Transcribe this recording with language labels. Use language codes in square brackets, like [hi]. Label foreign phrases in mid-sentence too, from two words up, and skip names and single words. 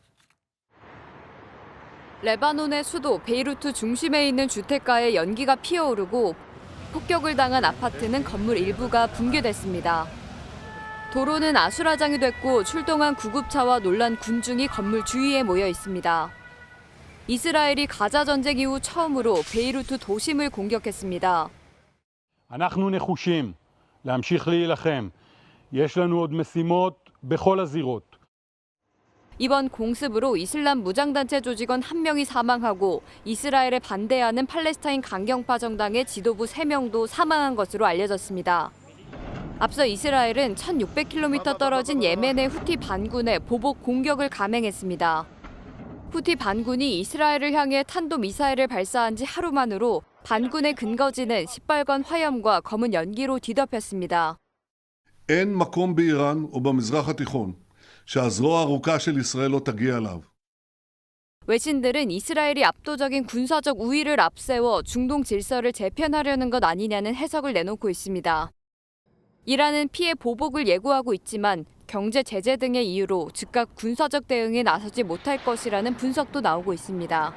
[ko] 레바논의 수도 베이루트 중심에 있는 주택가에 연기가 피어오르고 폭격을 당한 아파트는 건물 일부가 붕괴됐습니다. 도로는 아수라장이 됐고 출동한 구급차와 놀란 군중이 건물 주위에 모여 있습니다. 이스라엘이 가자 전쟁 이후 처음으로 베이루트 도심을 공격했습니다. [he] אנחנו נחושים להמשיך להילחם. יש לנו עוד משימות בכל הזירות. [ko] 이번 공습으로 이슬람 무장단체 조직원 1명이 사망하고 이스라엘에 반대하는 팔레스타인 강경파 정당의 지도부 3명도 사망한 것으로 알려졌습니다. 앞서 이스라엘은 1,600km 떨어진 예멘의 후티 반군에 보복 공격을 감행했습니다. 후티 반군이 이스라엘을 향해 탄도미사일을 발사한 지 하루 만으로 반군의 근거지는 시뻘건 화염과 검은 연기로 뒤덮였습니다. [he] אין מקום באיראן או במזרח התיכון שהזרוע הארוכה של ישראל לא תגיע אליו. [ko] 외신들은 이스라엘이 압도적인 군사적 우위를 앞세워 중동 질서를 재편하려는 것 아니냐는 해석을 내놓고 있습니다. 이란은 피해 보복을 예고하고 있지만 경제 제재 등의 이유로 즉각 군사적 대응에 나서지 못할 것이라는 분석도 나오고 있습니다.